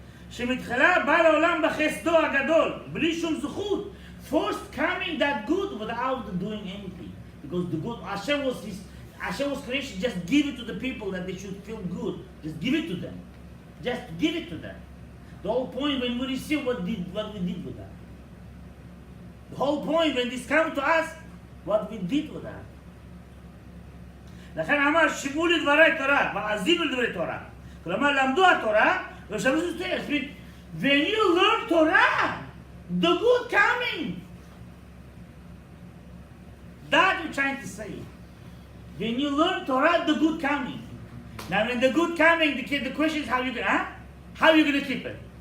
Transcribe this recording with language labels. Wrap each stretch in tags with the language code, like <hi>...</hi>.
<he>שמתחילה בא לעולם בחסדו הגדול, בלי שום זכות.</he> <en>First coming that good without doing anything. Because the good, Hashem was creation, just give it to the people that they should feel good. Just give it to them. Just give it to them. The whole point when we receive what we did with that. The whole point when this comes to us, what we did with that.</en> <he>לכן אמר, שמעו לדברי תורה, ואזינו לדברי תורה. כלומר, למדו התורה, ושמעו זאת.</he> <en>When you learn Torah, the good coming. That you're trying to say. When you learn Torah, the good coming. Now, when the good coming, the question is how you going to keep it?</en>